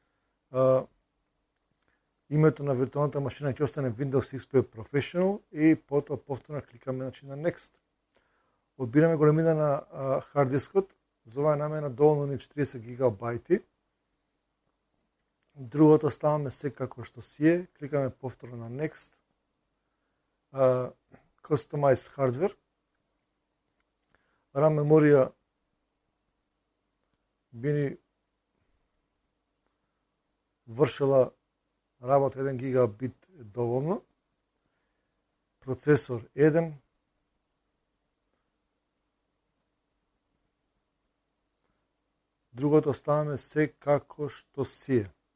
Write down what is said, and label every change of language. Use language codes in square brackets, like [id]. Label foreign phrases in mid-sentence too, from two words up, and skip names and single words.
[mk] Името на виртуалната машина ќе остане Windows XP Professional и потоа повторно кликаме на Next. Одбираме големина на хард дискот, за оваа намена доволно ни 40 гигабајти. Другото ставаме се како што си е, кликаме повторно на Next. [en] Customize hardware. [mk] RAM меморија би ни вршила работа 1 гигабит доволно. Процесор 1. Другото ставаме се како што си е.